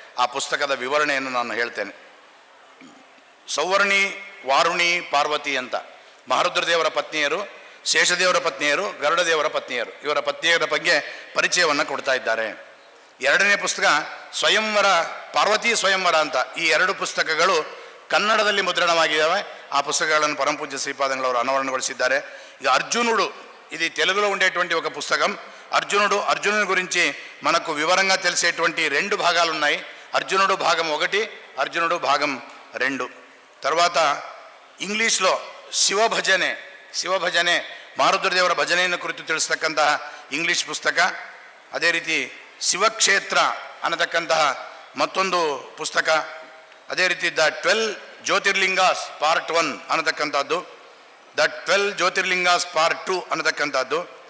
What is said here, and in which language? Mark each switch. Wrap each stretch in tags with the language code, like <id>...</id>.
<kn>ಆ ಪುಸ್ತಕದ ವಿವರಣೆಯನ್ನು ನಾನು ಹೇಳ್ತೇನೆ. ಸೌವರ್ಣಿ ವಾರುಣಿ ಪಾರ್ವತಿ ಅಂತ ಮಹಾರುದ್ರದೇವರ ಪತ್ನಿಯರು ಶೇಷದೇವರ ಪತ್ನಿಯರು, ಗರುಡದೇವರ ಪತ್ನಿಯರು, ಇವರ ಪತ್ನಿಯರ ಬಗ್ಗೆ ಪರಿಚಯವನ್ನು ಕೊಡ್ತಾ ಇದ್ದಾರೆ. ಎರಡನೇ ಪುಸ್ತಕ ಸ್ವಯಂವರ, ಪಾರ್ವತಿ ಸ್ವಯಂವರ ಅಂತ. ಈ ಎರಡು ಪುಸ್ತಕಗಳು ಕನ್ನಡದಲ್ಲಿ ಮುದ್ರಣವಾಗಿದ್ದಾವೆ.</kn> <te>ಆ పుస్తకాలను పరమపూజ్య శ్రీపాదంಗಳವರು అనావరణಗೊಳಿಸಿದ್ದಾರೆ. ఇక అర్జునుడు, ఇది తెలుగులో ఉండేటువంటి ఒక పుస్తకం. అర్జునుని గురించి మనకు వివరంగా తెలిసేటువంటి రెండు భాగాలు ఉన్నాయి. అర్జునుడు భాగం 1, అర్జునుడు భాగం 2.</te> <kn>తర్వాత ಇಂಗ್ಲೀಷ್లో ಶಿವಭಜನೆ ಮಾರುದ್ರದೇವರ ಭಜನೆಯನ್ನು ಕುರಿತು ತಿಳಿಸ್ತಕ್ಕಂತಹ ಇಂಗ್ಲೀಷ್ ಪುಸ್ತಕ. ಅದೇ ರೀತಿ ಶಿವಕ್ಷೇತ್ರ ಅನ್ನತಕ್ಕಂತಹ ಮತ್ತೊಂದು ಪುಸ್ತಕ. ಅದೇ ರೀತಿ ದ 12 ಜ್ಯೋತಿರ್ಲಿಂಗಾಸ್ ಪಾರ್ಟ್ 1 ಅನ್ನತಕ್ಕಂಥದ್ದು, ದ 12 ಜ್ಯೋತಿರ್ಲಿಂಗಾಸ್ ಪಾರ್ಟ್ 2 ಅನ್ನತಕ್ಕಂಥದ್ದು.</kn>